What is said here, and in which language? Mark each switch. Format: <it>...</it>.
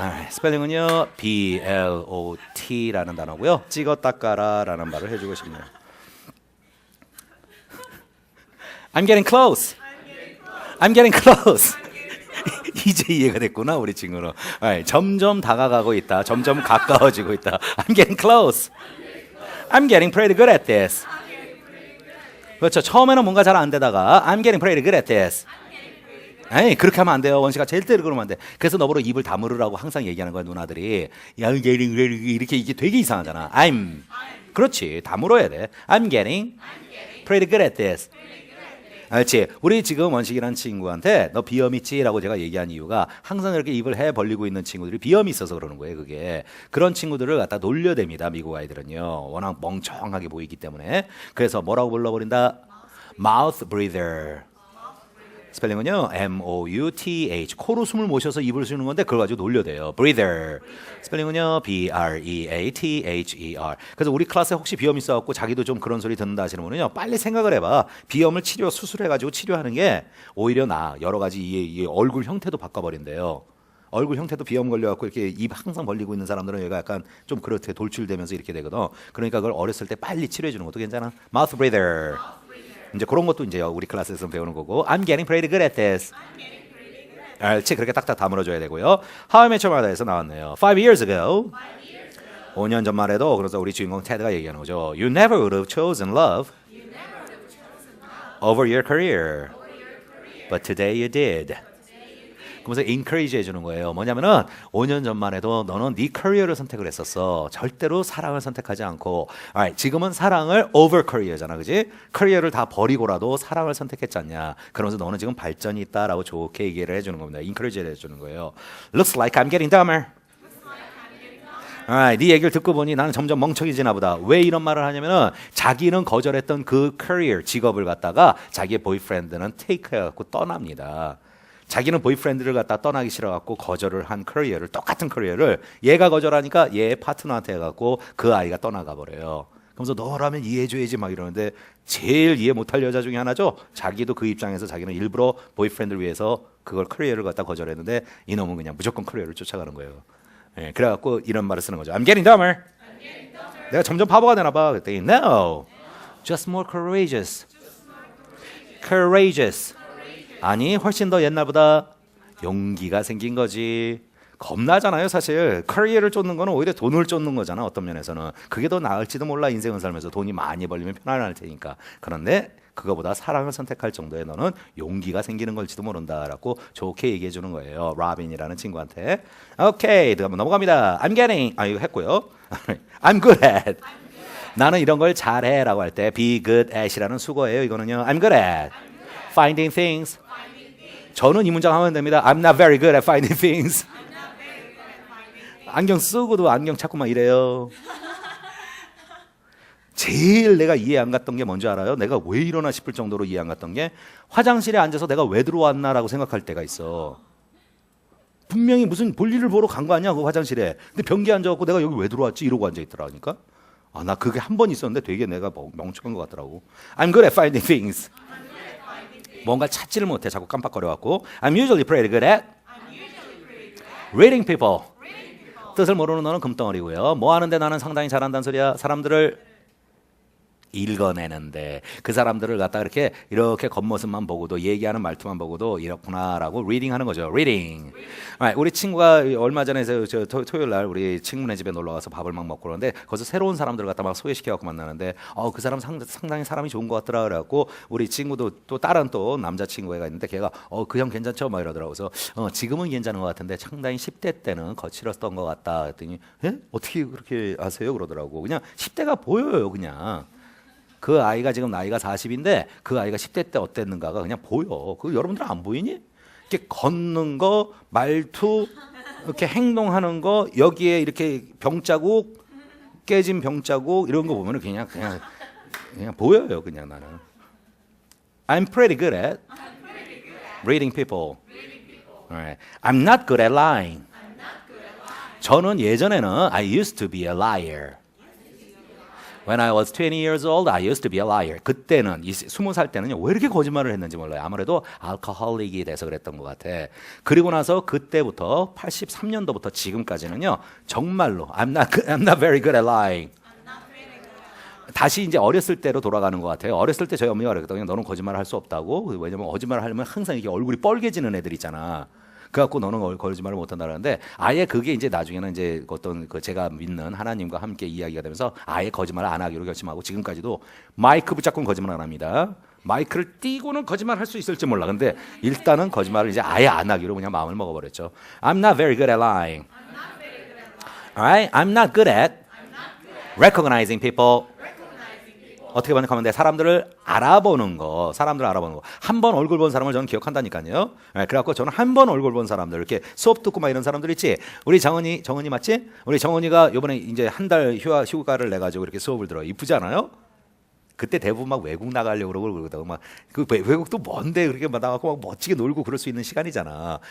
<ko>스펠링은요 blot라는 단어고요. 찍어 닦아라라는 말을 해주고 싶네요.</ko> <en>I'm getting close. I'm getting close.</en> <ko>이제 이해가 됐구나 우리 친구는. 점점 다가가고 있다. 점점 가까워지고 있다.</ko> <en>I'm getting close. I'm getting pretty good at this.</en> <ko>그렇죠. 처음에는 뭔가 잘 안 되다가</ko> <en>I'm getting pretty good at this.</en> <ko>그렇게 하면 안 돼요. 원시가 제일 때로 그러면 안 돼. 그래서 너보러 입을 다물으라고 항상 얘기하는 거야 누나들이. I'm getting 이렇게 이게 되게 이상하잖아. 그렇지. 다물어야 돼.</ko> <en>I'm getting pretty good at this.</en> <ko>알지? 우리 지금 원식이라는 친구한테 너 비염 있지? 라고 제가 얘기한 이유가 항상 이렇게 입을 해 벌리고 있는 친구들이 비염이 있어서 그러는 거예요. 그게 그런 친구들을 갖다 놀려댑니다. 미국 아이들은요. 워낙 멍청하게 보이기 때문에. 그래서 뭐라고 불러버린다? mouth breather. 스펠링은요 M-O-U-T-H. 코로 숨을 모셔서 입을 쉬는 건데 그걸 가지고 놀려대요. breather. 스펠링은요 B-R-E-A-T-H-E-R. 그래서 우리 클래스에 혹시 비염 있어갖고 자기도 좀 그런 소리 듣는다 하시는 분은요 빨리 생각을 해봐. 비염을 수술해가지고 치료하는 게 오히려 여러 가지 이 얼굴 형태도 바꿔버린대요. 얼굴 형태도 비염 걸려갖고 이렇게 입 항상 벌리고 있는 사람들은 얘가 약간 좀 그렇게 돌출되면서 이렇게 되거든. 그러니까 그걸 어렸을 때 빨리 치료해 주는 것도 괜찮아.</ko> <en>mouth breather.</en> <ko>이제 그런 것도 이제 우리 클래스에서 배우는 거고.</ko> <en>I'm getting pretty good at this.</en> <ko>알지? 그렇게 딱딱 다물어줘야 되고요. How I Met Your Mother에서 나왔네요.</ko> <en>5 years ago.</en> <ko>5년 전만 해도 그래서 우리 주인공 테드가 얘기하는 거죠.</ko> <en>You never would have chosen love over your career. But today you did.</en> <ko>그러면서 encourage 해주는 거예요. 뭐냐면은 5년 전만 해도 너는 네 커리어를 선택을 했었어. 절대로 사랑을 선택하지 않고. 지금은 사랑을 over career잖아, 그지? 커리어를 다 버리고라도 사랑을 선택했지 않냐. 그러면서 너는 지금 발전이 있다라고 좋게 얘기를 해주는 겁니다. encourage 해주는 거예요.</ko> <en>Looks like I'm getting dumber.</en> <ko>네 얘기를 듣고 보니 나는 점점 멍청해지나 보다. 왜 이런 말을 하냐면은 자기는 거절했던 그 career, 직업을 갖다가 자기의 보이프렌드는 take 해갖고 떠납니다. 자기는 보이프렌드를 갖다 떠나기 싫어갖고 거절을 한 커리어를, 똑같은 커리어를 얘가 거절하니까 얘 파트너한테 해갖고 그 아이가 떠나가 버려요. 그러면서 너라면 이해해줘야지 막 이러는데 제일 이해 못할 여자 중에 하나죠. 자기도 그 입장에서 자기는 일부러 보이프렌드를 위해서 그걸 커리어를 갖다 거절했는데 이놈은 그냥 무조건 커리어를 쫓아가는 거예요. 그래갖고 이런 말을 쓰는 거죠.</ko> <en>I'm getting dumber.</en> <ko>내가 점점 바보가 되나 봐. 그랬더니</ko> <en>No, just more courageous. Courageous.</en> <ko>아니 훨씬 더 옛날보다 용기가 생긴 거지. 겁나잖아요 사실. 커리어를 쫓는 거는 오히려 돈을 쫓는 거잖아. 어떤 면에서는 그게 더 나을지도 몰라. 인생을 살면서 돈이 많이 벌리면 편안할 테니까. 그런데 그거보다 사랑을 선택할 정도의 너는 용기가 생기는 걸지도 모른다라고 좋게 얘기해 주는 거예요. 라빈이라는 친구한테. 오케이, 한번 넘어갑니다. I'm getting 이거 했고요.</ko> <en>I'm good at.</en> <ko>나는 이런 걸 잘해라고 할 때 be good at이라는 수거예요. 이거는요.</ko> <en>I'm good at finding things.</en> <ko>저는 이 문장 하면 됩니다.</ko> <en>I'm not very good at finding things.</en> <ko>안경 쓰고도 안경 찾고만 이래요. 제일 내가 이해 안 갔던 게 뭔지 알아요? 내가 왜 이러나 싶을 정도로 이해 안 갔던 게 화장실에 앉아서 내가 왜 들어왔나라고 생각할 때가 있어. 분명히 무슨 볼일을 보러 간 거 아니야 그 화장실에. 근데 변기에 앉아갖고 내가 여기 왜 들어왔지 이러고 앉아있더라니까. 나 그게 한 번 있었는데 되게 내가 멍청한 것 같더라고.</ko> <en>I'm good at finding things.</en> <ko>뭔가 찾지를 못해. 자꾸 깜빡거려갖고.</ko> <en>I'm usually pretty good at reading people.</en> <ko>뜻을 모르는 너는 금덩어리고요. 뭐 하는데 나는 상당히 잘한다는 소리야. 사람들을 읽어내는데 그 사람들을 갖다 이렇게 겉모습만 보고도 얘기하는 말투만 보고도 이렇구나라고 리딩하는 거죠. 리딩. 우리 친구가 얼마 전에 토요일 날 우리 친구네 집에 놀러 가서 밥을 막 먹고 그러는데 거기서 새로운 사람들을 갖다 막 소개시켜 갖고 만나는데 그 사람 상당히 사람이 좋은 것 같더라 그래갖고 우리 친구도 또 다른 또 남자 친구가 있는데 걔가 그 형 괜찮죠? 막 이러더라고. 그래서 지금은 괜찮은 것 같은데 상당히 10대 때는 거칠었던 것 같다 했더니 어떻게 그렇게 아세요? 그러더라고. 그냥 10대가 보여요 그냥. 그 아이가 지금 나이가 40인데 그 아이가 10대 때 어땠는가가 그냥 보여. 그 여러분들 안 보이니? 이렇게 걷는 거, 말투, 이렇게 행동하는 거, 여기에 이렇게 병자국, 깨진 병자국 이런 거 보면은 그냥 보여요. 그냥 나는.</ko> <en>I'm pretty good at reading people. Alright. I'm not good at lying.</en> <ko>저는 예전에는</ko> <en>I used to be a liar. When I was 20 years old, I used to be a liar.</en> <ko>그때는 20살 때는요 왜 이렇게 거짓말을 했는지 몰라요. 아무래도 알코올릭이 돼서 그랬던 것 같아. 그리고 나서 그때부터 83년도부터 지금까지는요 정말로</ko> <en>I'm not very good at lying.</en> <ko>다시 이제 어렸을 때로 돌아가는 것 같아요. 어렸을 때 저희 어머니가 그랬거든요. 너는 거짓말을 할 수 없다고. 왜냐면 거짓말을 하려면 항상 이게 얼굴이 뻘개지는 애들 있잖아. 그래갖고 너는 거짓말을 못한다는데 아예 그게 이제 나중에는 이제 어떤 제가 믿는 하나님과 함께 이야기가 되면서 아예 거짓말을 안 하기로 결심하고 지금까지도 마이크 붙잡고는 거짓말 안 합니다. 마이크를 띄고는 거짓말 할 수 있을지 몰라. 근데 일단은 거짓말을 이제 아예 안 하기로 그냥 마음을 먹어버렸죠.</ko> <en>I'm not very good at lying. Alright, I'm not good at recognizing people.</en> <ko>어떻게 번역하면 돼? 사람들을 알아보는 거. 한 번 얼굴 본 사람을 저는 기억한다니까요. 그래갖고 저는 한 번 얼굴 본 사람들 이렇게 수업 듣고 막 이런 사람들 있지. 우리 정은이 맞지? 우리 정은이가 이번에 이제 한 달 휴가를 내 가지고 이렇게 수업을 들어. 이쁘지 않아요? 그때 대부분 막 외국 나가려고 그러고 막 그 외국도 먼데 그렇게 막 나가고 막 멋지게 놀고 그럴 수 있는 시간이잖아.</ko>